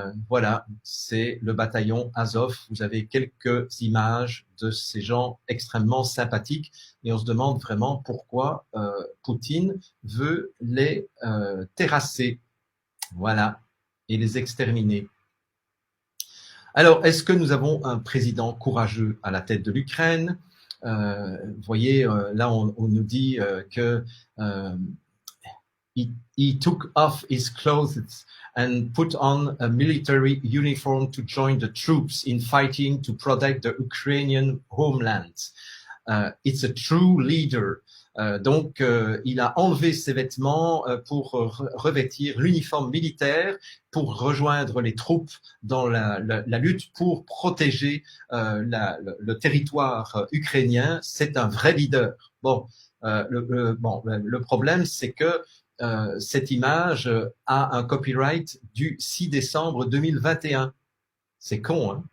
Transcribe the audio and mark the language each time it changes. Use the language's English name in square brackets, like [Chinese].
[French] Voilà, c'est le bataillon Azov. Vous avez quelques images de ces gens extrêmement sympathiques et on se demande vraiment pourquoi Poutine veut les terrasser, voilà, et les exterminer. Alors, est-ce que nous avons un président courageux à la tête de l'Ukraine? Vous voyez, là, on nous dit que [English] he took off his clothes and put on a military uniform to join the troops in fighting to protect the Ukrainian homeland. It's a true leader. [French] Donc, il a enlevé ses vêtements pour revêtir l'uniforme militaire, pour rejoindre les troupes dans la lutte pour protéger le territoire ukrainien. C'est un vrai leader. Bon, le problème, c'est que cette image a un copyright du 6 décembre 2021. C'est con, hein?